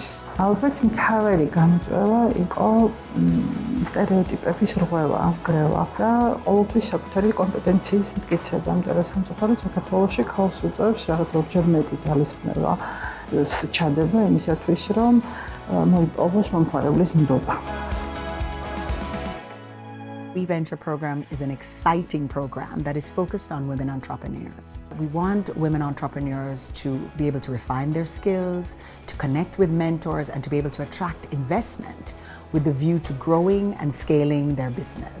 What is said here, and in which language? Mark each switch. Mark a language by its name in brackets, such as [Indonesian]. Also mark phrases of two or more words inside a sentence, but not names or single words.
[Georgian] ალბათ მთავარი გამოწვევა იყო სტერეოტიპების რღვევა, გრევა და ყოველთვის საკუთარი კომპეტენციის მტკიცება, იმიტომ რომ სამწუხაროდ საქართველოში ხალხს უწევს რაღაც ორჯერ მეტი ძალისხმევა ჩადება იმისათვის, რომ მოიპოვოს მომხმარებლის ნდობა. [English] WeVenture program is an exciting program that is focused on women entrepreneurs. We want women entrepreneurs to be able to refine their skills, to connect with mentors, and to be able to attract investment with the view to growing and scaling their business.